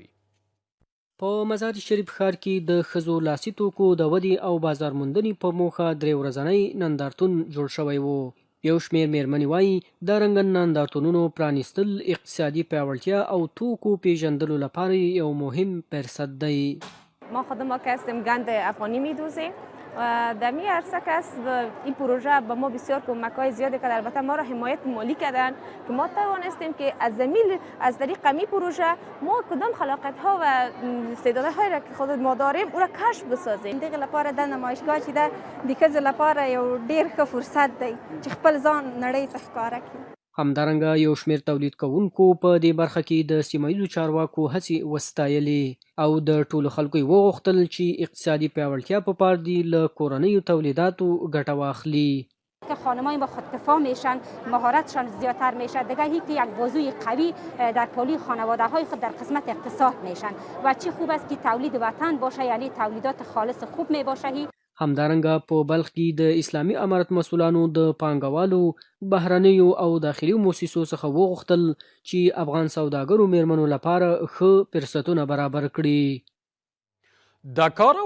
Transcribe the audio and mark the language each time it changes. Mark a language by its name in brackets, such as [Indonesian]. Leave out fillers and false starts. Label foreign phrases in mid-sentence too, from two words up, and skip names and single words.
[Pashto] په مزار شریف ښار کې د ښځو لاسي توکو د ودې او بازار موندنې په موخه درې ورځنی نندارتون جوړ شوی و. یو شمېر میرمنې وایي د رنګن نندارتونونو پرانیستل اقتصادي پیاوړتیا او توکو پیژندلو لپاره یو مهم فرصت دی. [Persian] ما خود ما که هستیم گند افغانی میدوزیم در می عرصه که این پروژه به ما بسیار کمک‌های زیادی کرد. البته ما را حمایت مالی کردن که ما توانستیم که از طریق این پروژه ما کدام خلاقیت‌ها و استعدادهای را که خود ما داریم او را کشف بسازیم. [Pashto] دغه لپاره د نمایشگاه چې ده د ښځو لپاره یو ډیر ښه فرصت دی چې خپل ځان نړۍ ته ښکاره کړي. همدارنګه یو شمېر تولید کوونکو په دې برخه کې د سیمه ییزو چارواکو هڅې وستایلې او د ټولو خلکو یې وغوښتل چې اقتصادي پیاوړتیا په پار دي له کورنیو تولیداتو ګټه واخلي. [Persian] که خانم‌های ما خودکفا میشن، مهارتشان زیادتر میشه، دیگه یک بازوی قوی در پلی خانواده‌های خود در قسمت اقتصاد میشن و چه خوب است که تولید وطن باشه، یعنی تولیدات خالص خوب می باشه. [Pashto] همدارنګه په بلخ کې د اسلامي امارت مسؤلانو د پانګوالو بهرنیو او داخلي موسسو څخه وغوښتل چې افغان سوداګرو میرمنو لپاره ښه فرصتونه برابر کړي. د کار